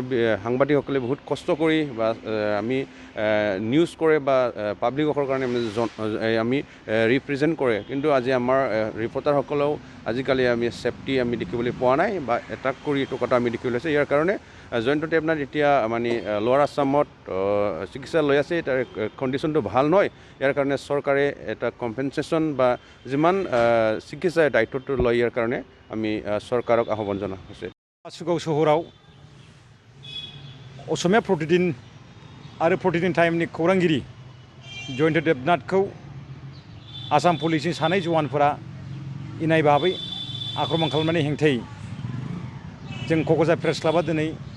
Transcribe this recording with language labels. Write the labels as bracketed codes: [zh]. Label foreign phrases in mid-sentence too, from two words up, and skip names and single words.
[as] সাংবাদিকসকলে বহুত কষ্ট কৰি বা আমি নিউজ কৰে বা পাব্লিকৰ কাৰণে আমি ৰিপ্ৰেজেণ্ট কৰে কিন্তু আজি আমাৰ ৰিপৰ্টাৰসকলেও আজিকালি আমি ছেফটি আমি দেখিবলৈ পোৱা নাই বা এটাক কৰি এইটো কথা আমি দেখিবলৈ পাইছোঁ ইয়াৰ কাৰণে জয়ন্ত দেৱনাথ এতিয়া মানে লোৱাৰ আছামত চিকিৎসা লৈ আছে তাৰ কণ্ডিশ্যনটো ভাল নহয় ইয়াৰ কাৰণে চৰকাৰে এটা কম্পেনচেশ্যন বা যিমান চিকিৎসাৰ দায়িত্বটো লয় ইয়াৰ কাৰণে আমি চৰকাৰক আহ্বান জনা হৈছে [brx] बासुगाव सहराव असमिया प्रतिदिन आरो प्रतिदिन टाइमनि खौरांगिरि जयন্ত देवनाथखौ आसाम पुलिसनि सानै जवानफोरा इनाय भाबै आक्रमण खालामनायनि हेंथायै जों क'क्राझार प्रेस क्लाबा दिनै